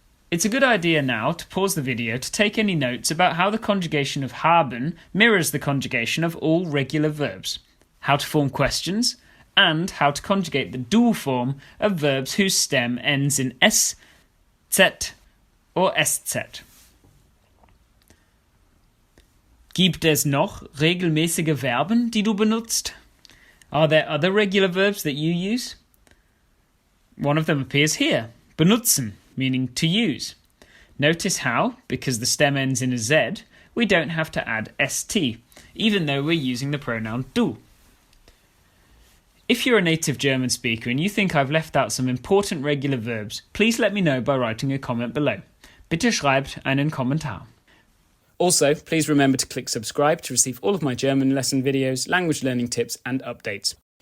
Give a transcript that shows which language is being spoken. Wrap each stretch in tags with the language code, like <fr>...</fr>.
<en>It's a good idea now to pause the video to take any notes about how the conjugation of haben mirrors the conjugation of all regular verbs, how to form questions, and how to conjugate the dual form of verbs whose stem ends in s, zet, or estzet.</en> <de>Gibt es noch regelmäßige Verben, die du benutzt?</de> <en>Are there other regular verbs that you use? One of them appears here, benutzen, meaning to use. Notice how, because the stem ends in a Z, we don't have to add st, even though we're using the pronoun du. If you're a native German speaker and you think I've left out some important regular verbs, please let me know by writing a comment below.</en> <de>Bitte schreibt einen Kommentar.</de> <en>Also, please remember to click subscribe to receive all of my German lesson videos, language learning tips and updates.</en>